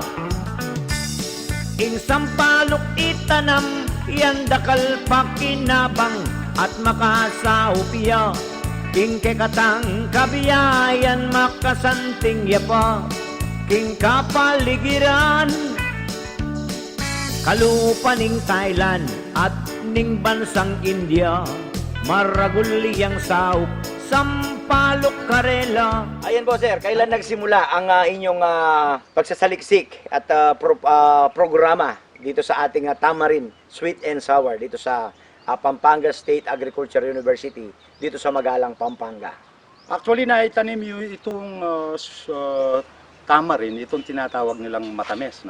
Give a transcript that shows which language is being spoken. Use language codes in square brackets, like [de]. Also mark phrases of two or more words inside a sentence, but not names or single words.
[pam] Ing sampalok itanam, yan dakal pa kinabang, at makasaupya, king kekatang kabiyayan makasanting yapa, king kapaligiran, kalupaning Thailand at ning bansang India, maraguliyang saup, sampalok karela. [tl] Ayan po sir, kailan nagsimula ang inyong pagsasaliksik at programa dito sa ating [en] Tamarin Sweet and Sour [tl] dito sa Pampanga State Agricultural University dito sa Magalang, Pampanga? Actually, naitanim yung itong tamarin, itong tinatawag nilang matames, no?